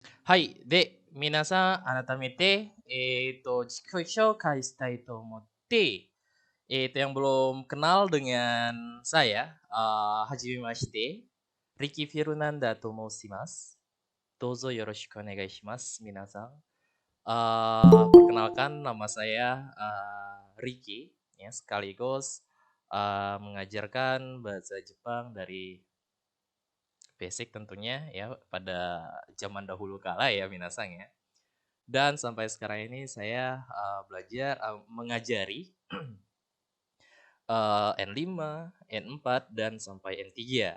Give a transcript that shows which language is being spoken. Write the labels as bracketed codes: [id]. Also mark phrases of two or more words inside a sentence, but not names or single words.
[ja] はい。で、皆さん、改めて、自己紹介したいと思って、 [id] yang belum kenal dengan saya, [ja] hajimemashite, Ricky Firnanda と申します。どうぞよろしくお願いします、皆さん. [id] Perkenalkan nama saya Ricky, ya, sekaligus mengajarkan bahasa Jepang dari basic tentunya ya pada zaman dahulu kala ya minasang ya. Dan sampai sekarang ini saya belajar mengajari N5, N4 dan sampai N3.